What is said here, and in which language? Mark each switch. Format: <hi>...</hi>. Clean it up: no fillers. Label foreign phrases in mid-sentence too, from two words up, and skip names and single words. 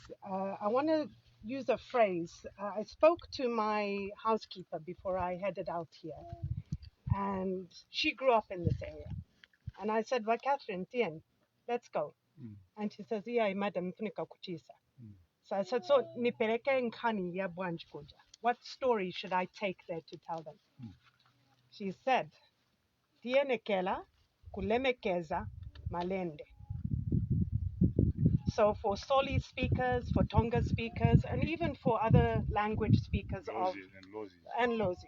<en>I want to use a phrase. I spoke to my housekeeper before I headed out here, and she grew up in this area. And I said, "Well, Catherine, Tien, let's go." And she says, "Yeah, madam,</en> <ny>funika kuchisa."</ny> <en>So I said,</en> <ny>"So nipeleke nkani ya bwanji kuja.</ny> <en>What story should I take there to tell them?" She said,</en> <ny>"Tiene kela kulemekeza malende."</ny> <en>So for Soli speakers, for Tonga speakers, and even for other language speakers and Lozi.</en>